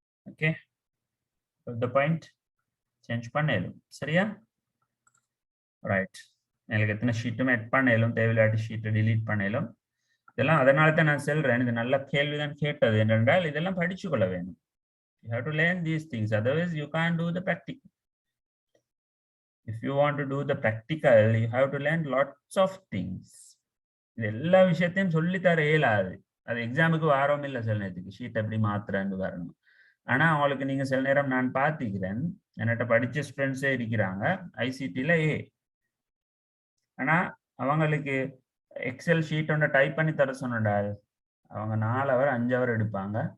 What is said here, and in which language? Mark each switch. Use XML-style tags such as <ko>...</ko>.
<ta>Okay, the point change பண்ணேலும் சரியா? Right. எனக்கு எத்தனை ஷீட்டும் எட் பண்ணேலும் தேவையில்லாட்டி ஷீட்டை டிலீட் பண்ணேலும். இதெல்லாம் அதனால தான் நான் சொல்றேன், இது நல்ல கேள்விதான் கேட்டது. என்றால் இதெல்லாம் படிச்சு கொள்ள வேணும்.</ta> <en>You have to learn these things, otherwise you can't do the practical. If you want to do the practical, you have to learn lots of things.</en> <ta>இது எல்லா விஷயத்தையும் சொல்லித்தர இயலாது. அது எக்ஸாமுக்கு வாரம் இல்லை. சில நேரத்துக்கு ஷீட் எப்படி மாத்துறான்னு வரணும். ஆனா அவங்களுக்கு நீங்க சில நேரம் நான் பார்த்துக்கிறேன், என்கிட்ட படிச்ச ஸ்டூடெண்ட்ஸே இருக்கிறாங்க ஐசிடில ஆனா அவங்களுக்கு எக்ஸல் ஷீட் ஒன்று டைப் பண்ணி தர சொன்னால் அவங்க 4 hour 5 hour எடுப்பாங்க.</ta>